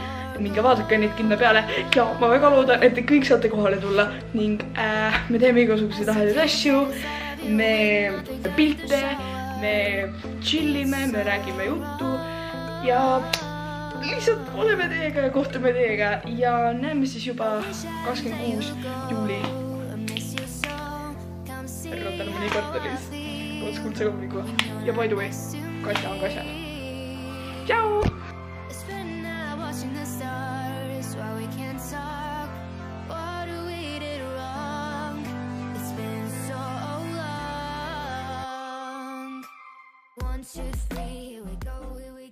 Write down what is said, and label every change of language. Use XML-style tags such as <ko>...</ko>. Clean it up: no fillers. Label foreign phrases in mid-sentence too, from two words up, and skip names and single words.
<et>Minge vaadake neid kinna peale ja ma väga loodan, et te kõik saate kohale tulla ning me teeme igasuguseid lahedaid asju, me pilte, me chillime, me räägime juttu ja lihtsalt oleme teiega ja kohtume teiega ja näeme siis juba 26. juuli Rotermanni kvartalis koos kuldse kolmiku ja</et> <en>by the way,</en> <et>Katja on ka seal. Tšau!</et> <en>Watching the stars while we can't talk. What do we did wrong? It's been so long. 1, 2, 3, here we go.</en>